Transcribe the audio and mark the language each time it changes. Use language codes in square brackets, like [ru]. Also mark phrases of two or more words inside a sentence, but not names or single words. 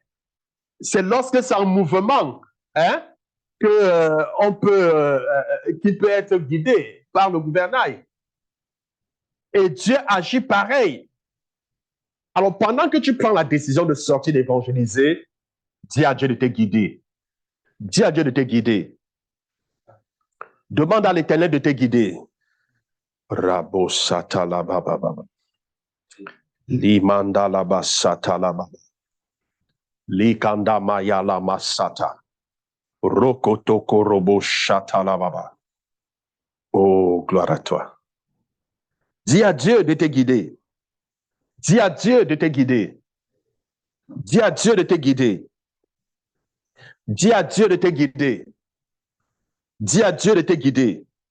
[fr] C'est lorsque c'est en mouvement, hein, qu'il peut être guidé par le gouvernail. Et Dieu agit pareil. Alors, pendant que tu prends la décision de sortir d'évangéliser, dis à Dieu de te guider. Dis à Dieu de te guider. Demande à l'Éternel de te guider. Rabo satalababa. Limanda laba satalababa. Likanda mayala masata. Rokotoko robo chatalababa. Oh, gloire à toi. Dis à Dieu de te guider. Dis à Dieu de te guider. Dis à Dieu de te guider. Dis à Dieu de te guider. Dis à Dieu de te guider.